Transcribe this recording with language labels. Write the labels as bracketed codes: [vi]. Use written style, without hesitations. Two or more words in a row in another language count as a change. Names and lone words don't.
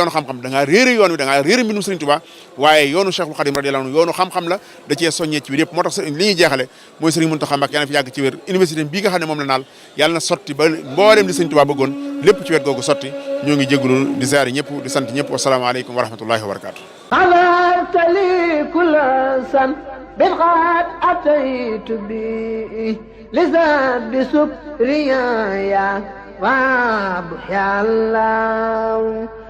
[wo] yoonu xam-xam da ngaa réere yoon wi da ngaa réere mbindum Sëriñ Tuubaa waaye yoonu Cheikhul Khadim [ar] رضي الله عنه [wo] yoonu xam-xam la da cee soññee ci biir yëpp moo tax li ñuy jeexale mooy Sëriñ Muntaxa Mbàkke yàlla na fi yàgg ci wér université bii nga xam ne moom la naal yàlla na sotti ba mboolem li Sëriñ Tuubaa bëggoon lépp ci wet googu sotti ñoo ngi jégalu di ziare ñëpp di sant ñëpp [ar] والسلام عليكم ورحمة الله وبركاته بالغاد أتيت بي لزاد بسكريا يا رب يا الله